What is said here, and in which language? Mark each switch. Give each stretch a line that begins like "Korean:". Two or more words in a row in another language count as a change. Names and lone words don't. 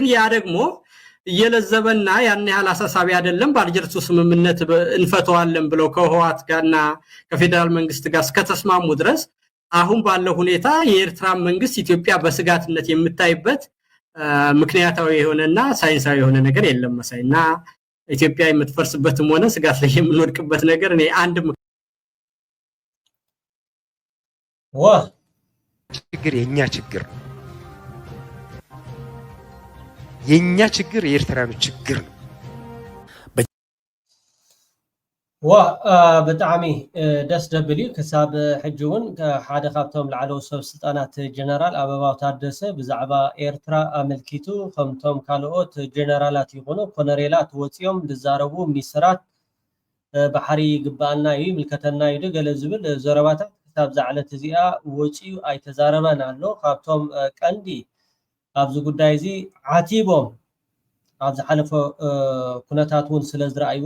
Amharic: ያ ደግሞ እየለዘበና ያን ያህል አሳሳቢ አይደለም። በአልጀርሱ ስምምነት እንፈተዋለን ብለው ከህወሓት ጋርና ከፌደራል መንግስት ጋር እስከተስማሙ ድረስ አሁን ባለው ሁኔታ የኤርትራ መንግስት ኢትዮጵያ በስጋትነት የምታይበት ምክንያታዊ የሆነና ሳይንሳዊ የሆነ ነገር የለም መሳይና ኢትዮጵያ የምትፈርስበትም ሆነ ስጋት ላይ የምንወድቅበት ነገር እኔ አንድ ችግር የኛ ችግር የኤርትራኖች ችግር ነው።
Tigrinya: ብጣዕሚ ደስ ደብል እዩ ክሳብ ሕጂ እውን ሓደ ካብቶም ላዕለዎት ሰብ ስልጣናት ጀነራል አበባው ታደሰ ብዛዕባ ኤርትራ አመልኪቱ ከምቶም ካልኦት ጀነራላት ይኹኑ ኮሎኔላት ወፂኦም ዝዛረቡ ሚኒስትራት ባሕሪ ይግባአና እዩ ምልከተና እዩ ገለ ዝብል ዘረባታት ክሳብ ዛዕለት እዚኣ ወፂኡ ኣይተዛረበን ኣሎ ካብቶም ቀንዲ ኣብዚ ጉዳይ እዚ ዓቲቦም ኣብ ዝሓለፈ ኩነታት እውን ስለ ዝረኣይዎ